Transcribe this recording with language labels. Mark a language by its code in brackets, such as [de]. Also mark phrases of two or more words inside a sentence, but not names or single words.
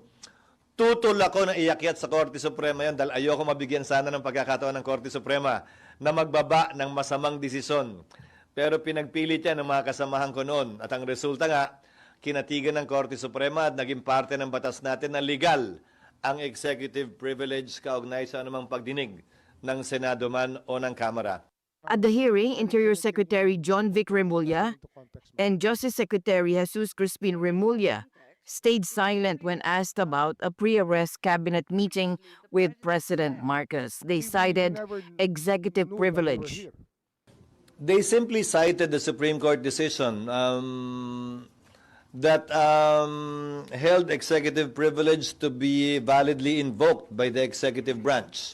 [tl] Tutol ako na iakyat sa Korte Suprema yan dahil ayoko mabigyan sana ng pagkakataon ng Korte Suprema na magbaba ng masamang desisyon. Pero pinagpilit yan ng mga kasamahan ko noon. At ang resulta nga, kinatigan ng Korte Suprema at naging parte ng batas natin na legal ang [en] executive privilege [tl] kaugnay sa anumang pagdinig ng Senado man o ng Kamara. [en] At the hearing, Interior Secretary John Vic Remulla and Justice Secretary Jesus Crispin Remulla stayed silent when asked about a pre-arrest cabinet meeting with President Marcos. They cited executive privilege. They simply cited the Supreme Court decision that held executive privilege to be validly invoked by the executive branch.